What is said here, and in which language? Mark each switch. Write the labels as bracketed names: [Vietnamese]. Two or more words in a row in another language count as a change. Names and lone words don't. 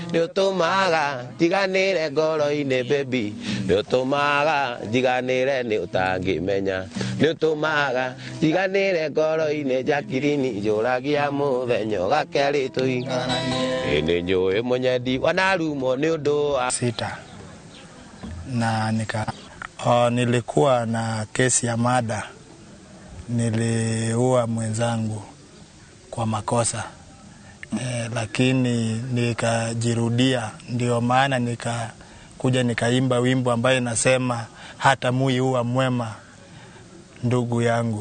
[Kikuyu] Nĩ ũtũmaga njiganĩre ngoro-inĩ baby nĩ ũtũmaga njiganĩre nĩ ũtangĩmenya nĩ ũtũmaga njiganĩre ngoro-inĩ njakirini njũragia mũthenya ũgakerĩ tũikaranie nĩ njũĩ mũnyendi wanarumwo nĩ ũndũ wa [Swahili] sita na nilikuwa na kesi ya mada, niliua mwenzangu kwa makosa lakini nikajirudia, ndio maana nikakuja nikaimba wimbo ambaye nasema hata mui huwa mwema ndugu yangu.